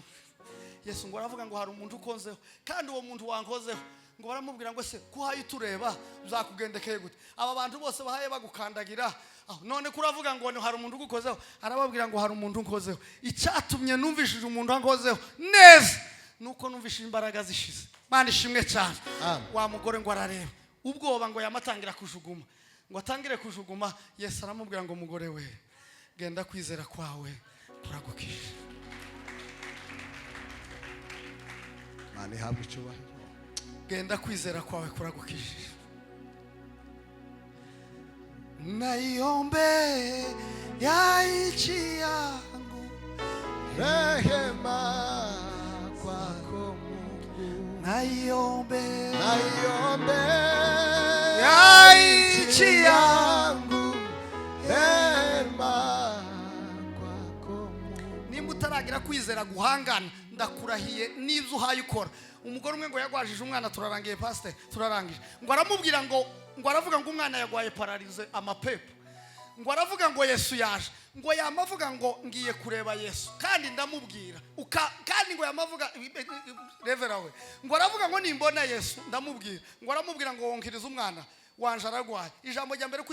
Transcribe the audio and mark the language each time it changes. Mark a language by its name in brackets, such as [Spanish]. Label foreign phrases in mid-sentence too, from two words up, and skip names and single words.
[Kinyarwanda] Yesu ngo aravuga ngo hari umuntu ukonzeho kandi uwo muntu wankozeho ngo baramubwira ngo se kuhaye tureba uzakugendekeye gute aba bantu bose bahaye bagukandagira none kuravuga ngo hari umuntu ugukozeho arababwira ngo hari umuntu unkozeho icyatumye numvishije umuntu wankozeho neza nuko numvishije imbaraga zishize Mana ishimwe cyane wa mugore ngo arareba ubwoba ngo yamatangira kujuguma ngo atangire kujuguma Yesu aramubwira ngo mugore we genda kwizera kwawe kuragukije Mana ihabwe icyubahiro genda kwizera kwawe kuragukije [Swahili] naiombe ya nchi yangu rehema kwako Mungu naiombe ya nchi yangu rehema kwako Mungu [Kinyarwanda] nimba utaragira kwizera guhangana ndakurahiye n'ibyo uhaye ukora umugore umwe ngo yagwajije umwana turarangiye pastor turarangije ngo aramubwira ngo aravuga ngo umwana yagwaye paralize amapepo ngo aravuga ngo Yesu yaje ngo yamavuga ngo ngiye kureba Yesu kandi ndamubwira kandi ngo yamavuga reverawe ngo aravuga ngo nimbona Yesu ndamubwira ngo aramubwira ngo wonkiriza umwana wanje aragwaye ijambo rya mbere